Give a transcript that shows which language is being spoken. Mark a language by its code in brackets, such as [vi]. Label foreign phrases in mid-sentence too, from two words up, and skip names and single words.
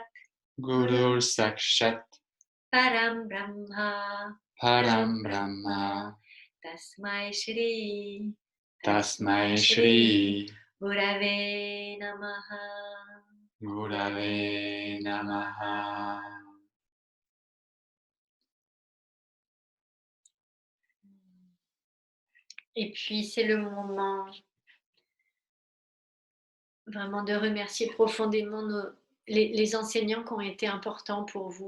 [sa] गुरुर् साक्षात्, परम् ब्रह्म, परम् ब्रह्म, तस्मै श्री, तस्मै श्री, गुरवे नमः. गुरवे नमः. [fr] Et puis c'est le moment vraiment de remercier profondément les enseignants qui ont été importants pour vous.